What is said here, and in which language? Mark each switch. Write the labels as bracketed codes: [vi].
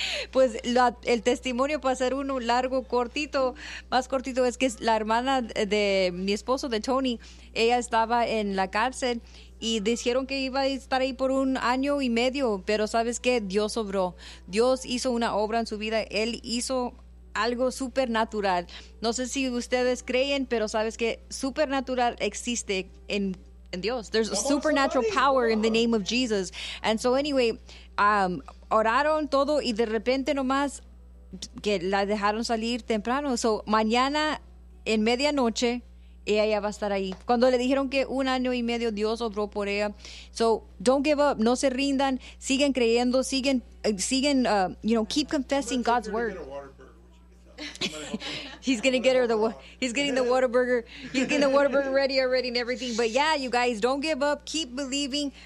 [es] Pues el testimonio, para hacer uno largo, cortito, más cortito, es que la hermana de mi esposo, de Tony, ella estaba en la cárcel y dijeron que iba a estar ahí por un año y medio, pero ¿sabes qué? Dios obró. Dios hizo una obra en su vida. Él hizo algo supernatural. No sé si ustedes creen, pero sabes que supernatural existe en Dios. [en] There's a supernatural power in the name of Jesus. And so anyway, [es] oraron todo y de repente nomás que la dejaron salir temprano. So mañana en medianoche ella va a estar ahí. Cuando le dijeron que un año y medio Dios obró por ella. [en] So, don't give up, [es] no se rindan, siguen creyendo, siguen, [en] you know, keep confessing God's word. He's gonna get her the he's getting the Whataburger. He's getting the Whataburger ready and everything. But yeah, you guys, don't give up. Keep believing.